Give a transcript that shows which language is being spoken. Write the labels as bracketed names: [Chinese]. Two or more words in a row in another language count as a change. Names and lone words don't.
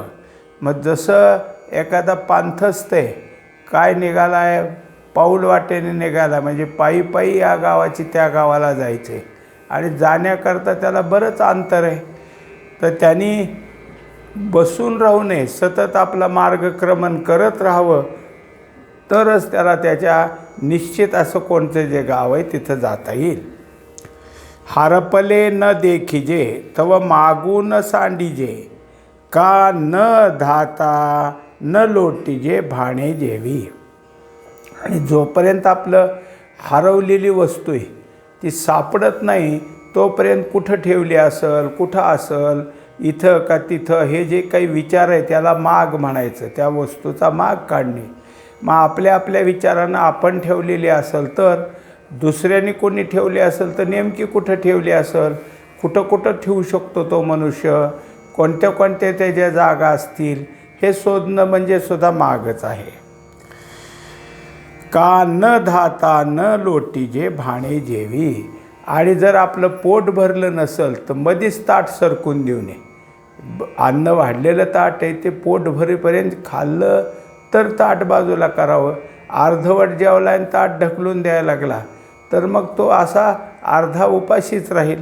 [Marathi] मग जसं एखादा पांथस्थ काय निघाला आहे, पाऊल वाटेने निघाला म्हणजे पायी पायी या गावाची त्या गावाला जायचे आणि जाण्याकरता त्याला बरंच अंतर आहे. तर त्यांनी बसून राहू नये, सतत आपला मार्गक्रमण करत राहावं, तरच त्याला त्याच्या निश्चित असं कोणतं जे गाव आहे तिथं जाता येईल. हारपले न देखिजे तव मागून सांडिजे का न धाता न लोटीजे भाणे जेवी. आणि जोपर्यंत आपलं हरवलेली वस्तू आहे ती सापडत नाही तोपर्यंत कुठं ठेवली असेल, कुठं असेल, इथं का तिथं, हे जे काही विचार आहे त्याला माग म्हणायचं, त्या वस्तूचा माग काढणे. मग आपल्या आपल्या विचारानं आपण ठेवलेली असेल तर दुसऱ्याने कोणी ठेवली असेल तर नेमकी कुठं ठेवली असेल, कुठं कुठं ठेवू शकतो तो मनुष्य, कोणत्या कोणत्या त्याच्या जागा असतील हे शोधणं म्हणजे सुद्धा मागच आहे. का न धाता न लोटीजे भाणे जेवी. आणि जर आपलं पोट भरलं नसेल तर मध्येच ताट सरकून देऊ नये. अन्न वाढलेलं ताट आहे ते पोट भरेपर्यंत खाल्लं तर ताट बाजूला करावं. अर्धवट जेवला आणि ताट ढकलून द्यायला लागला तर मग तो असा अर्धा उपाशीच राहील.